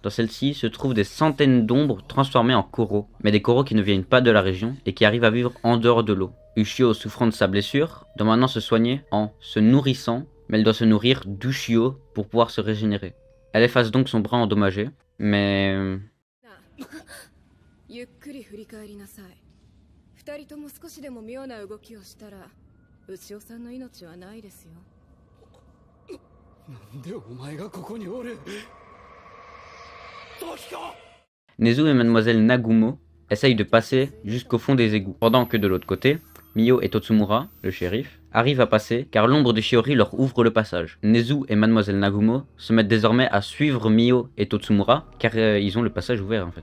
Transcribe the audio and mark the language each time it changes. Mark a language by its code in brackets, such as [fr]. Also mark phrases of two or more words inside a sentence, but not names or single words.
[fr] Dans celle-ci se trouvent des centaines d'ombres transformées en coraux, mais des coraux qui ne viennent pas de la région et qui arrivent à vivre en dehors de l'eau. Ushio, souffrant de sa blessure, doit maintenant se soigner en se nourrissant, mais elle doit se nourrir d'Ushio pour pouvoir se régénérer. Elle efface donc son bras endommagé, mais... [ja] ゆっくり振り返りなさい。二人とも少しでも妙な動きをしたら、牛尾さんの命はないですよ。なんでお前がここにおる。 [fr] Nezu et Mademoiselle Nagumo essayent de passer jusqu'au fond des égouts, pendant que de l'autre côté, Mio et Totsumura, le shérif, arrivent à passer car l'ombre de Shiori leur ouvre le passage. Nezu et Mademoiselle Nagumo se mettent désormais à suivre Mio et Totsumura car ils ont le passage ouvert en fait.